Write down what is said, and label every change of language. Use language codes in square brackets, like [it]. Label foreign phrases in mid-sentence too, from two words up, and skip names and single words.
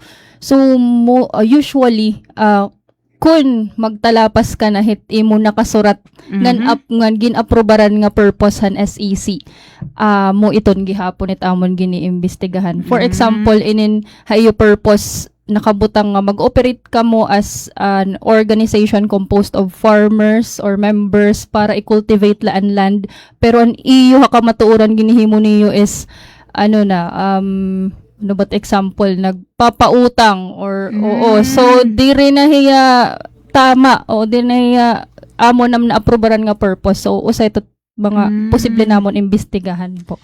[war] So usually kun magtalapas ka na hit imo nakasurat ngan ginaprobaran nga purpose han SEC mo iton gihapon it amon giniimbestigahan. [en] For example [war] inin hayo purpose nakabutang nga mag-operate ka mo [en] as an organization composed of farmers or members [war] para i-cultivate laan land pero an iyo ka matuoran ginihimo niyo is ano ba't example nagpapautang or oo so diri na hiya tama o diri na hiya amo nam na aprobaran nga purpose so usay to mga posible namon imbestigahan po.